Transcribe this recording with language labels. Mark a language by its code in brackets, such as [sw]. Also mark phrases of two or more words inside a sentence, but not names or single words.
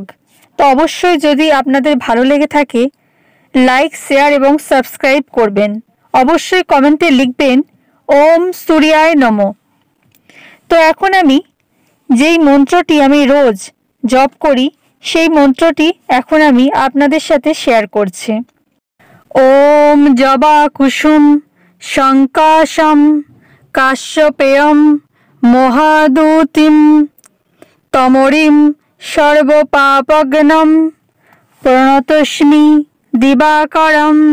[bn] তো অবশ্যই যদি আপনাদের ভালো লেগে থাকে [en] like, share [bn] এবং সাবস্ক্রাইব করবেন। অবশ্যই কমেন্টে লিখবেন [sa] ওম সূর্যায় নমঃ। [bn] তো এখন আমি যেই মন্ত্রটি আমি রোজ জপ করি সেই মন্ত্রটি এখন আমি আপনাদের সাথে শেয়ার করছি। [sa] ওম জবা কুসুম শঙ্কাশম কাশ্যপেয়ম মহাদূতিম তমরিম সর্বপাপগ্নম প্রণতস্মি দিবাকরম।